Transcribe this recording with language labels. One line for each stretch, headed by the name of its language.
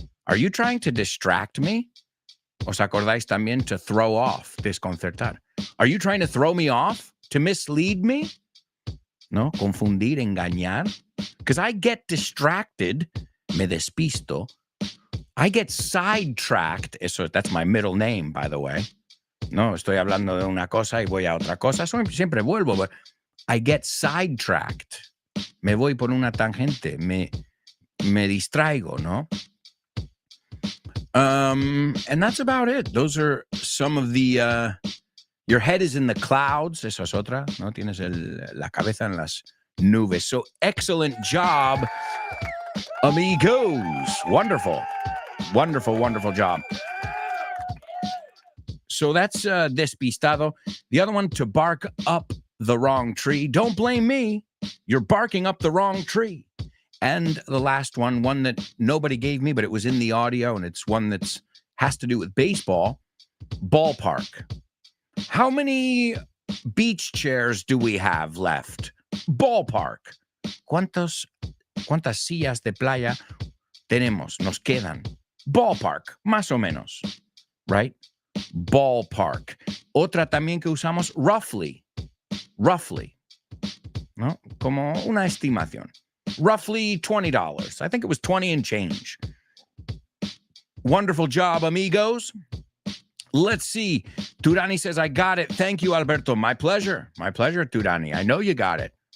English: Are you trying to distract me?
Spanish: ¿Os acordáis también
English: to throw off,
Spanish: desconcertar?
English: Are you trying to throw me off? To mislead me? No,
Spanish: confundir, engañar.
English: Because I get distracted,
Spanish: me despisto.
English: I get sidetracked. That's my middle name, by the way.
Spanish: No, estoy hablando de una cosa y voy a otra cosa. Siempre vuelvo.
English: But I get sidetracked.
Spanish: Me voy por una tangente. Me distraigo, ¿no?
English: And that's about it. Those are some of the, Your head is in the clouds.
Spanish: Eso es otra, ¿no? Tienes la cabeza en las nubes.
English: So excellent job, amigos. Wonderful. Wonderful, wonderful job. So that's despistado. The other one, to bark up the wrong tree. Don't blame me. You're barking up the wrong tree. And the last one that nobody gave me, but it was in the audio, and it's one that has to do with baseball. Ballpark. How many beach chairs do we have left? Ballpark.
Spanish: ¿Cuántas sillas de playa tenemos? Nos quedan. Ballpark, más o menos.
English: Right? Ballpark.
Spanish: Otra también que usamos, roughly. Roughly. ¿No? Como una estimación.
English: Roughly $20. I think it was 20 and change. Wonderful job, amigos. Let's see. Turani says, I got it. Thank you, Alberto. My pleasure. My pleasure, Turani. I know you got it.